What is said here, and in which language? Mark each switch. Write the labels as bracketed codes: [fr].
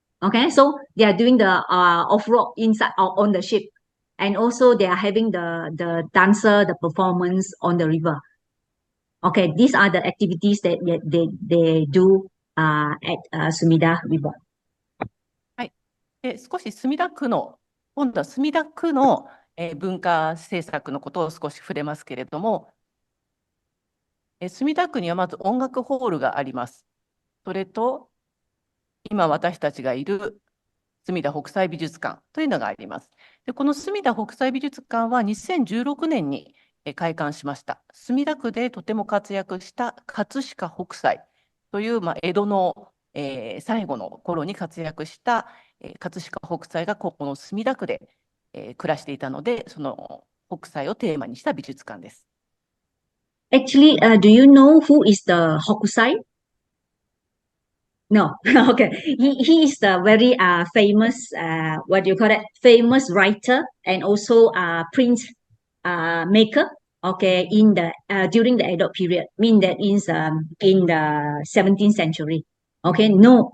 [en] Okay, so they are doing the off-road inside or on the ship. And also they are having the dancer, the performance on the river. Okay, these are the activities that they do at Sumida River. [ja] はい。少し今度は墨田区の文化政策のことを少し触れますけれども、墨田区にはまず音楽ホールがあります。それと、今私たちがいる墨田北斎美術館というのがあります。で、この墨田北斎美術館は2016年に開館しました。墨田区でとても活躍した葛飾北斎という、江戸の、最後の頃に活躍した葛飾北斎がここの墨田区で暮らしていたので、その北斎をテーマにした美術館です。 [en] Actually, do you know who is the Hokusai? No, okay. He is the very famous what do you call it? Famous writer and also print maker. Okay, in the during the Edo period, mean that is in the 17th century. Okay, no.